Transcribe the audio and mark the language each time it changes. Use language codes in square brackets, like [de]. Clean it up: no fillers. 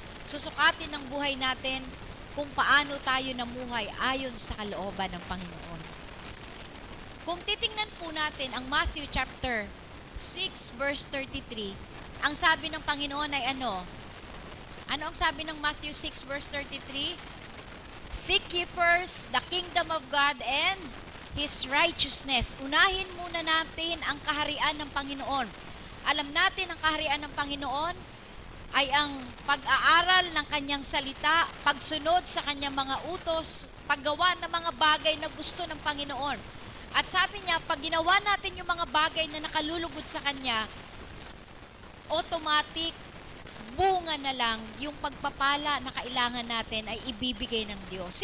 [tl] Susukatin ang buhay natin kung paano tayo namuhay ayon sa kalooban ng Panginoon. Kung titingnan po natin ang Matthew chapter 6 verse 33, ang sabi ng Panginoon ay ano? Ano ang sabi ng Matthew 6 verse 33? [en] Seek ye first the kingdom of God and His righteousness. [tl] Unahin muna natin ang kaharian ng Panginoon. Alam natin ang kaharian ng Panginoon ay ang pag-aaral ng kanyang salita, pagsunod sa kanyang mga utos, paggawa ng mga bagay na gusto ng Panginoon. At sabi niya, pag ginawa natin yung mga bagay na nakalulugod sa kanya, automatic, bunga na lang yung pagpapala na kailangan natin ay ibibigay ng Diyos.